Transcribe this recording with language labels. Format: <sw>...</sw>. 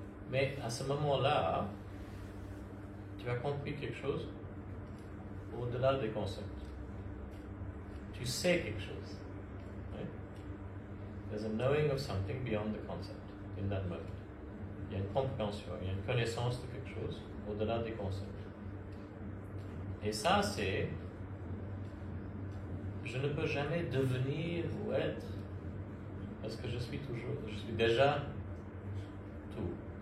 <fr>Mais à ce moment-là, tu as compris quelque chose au-delà des concepts. Tu sais quelque chose.</fr> <en>Right? There's a knowing of something beyond the concept in that moment.</en> <fr>Il y a une compréhension, il y a une connaissance de quelque chose au-delà des concepts. Et ça, c'est... Je ne peux jamais devenir ou être, parce que je suis déjà tout.</fr>